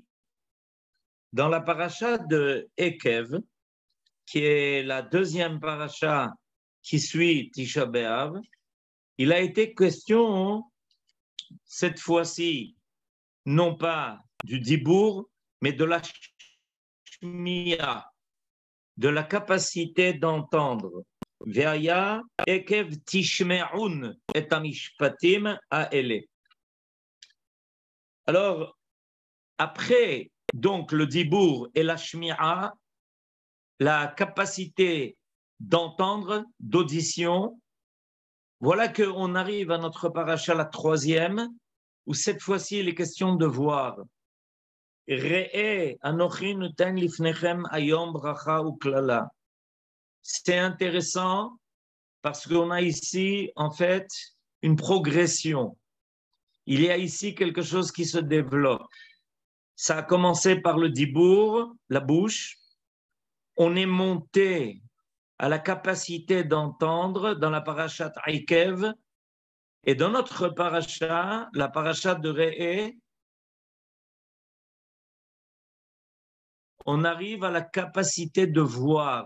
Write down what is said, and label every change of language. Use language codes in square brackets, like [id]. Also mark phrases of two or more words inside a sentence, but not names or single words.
[fr] Dans la paracha de Ekev, qui est la 2e paracha qui suit Tisha B'Av, il a été question, cette fois-ci, non pas du dibour, mais de la shmiya, de la capacité d'entendre. [he] והיה עקב תשמעון את המשפטים האלה. [fr] Alors, après donc le dibour et la shmiya, la capacité d'entendre, d'audition, voilà qu'on arrive à notre paracha, la 3e, où cette fois-ci il est question de voir. [he] ראה אנכי נותן לפניכם היום ברכה וקללה. [fr] C'est intéressant parce qu'on a ici en fait une progression. Il y a ici quelque chose qui se développe. Ça a commencé par le dibour, la bouche. On est monté à la capacité d'entendre dans la parashat Ekev et dans notre paracha, la parasha de Re'eh, on arrive à la capacité de voir.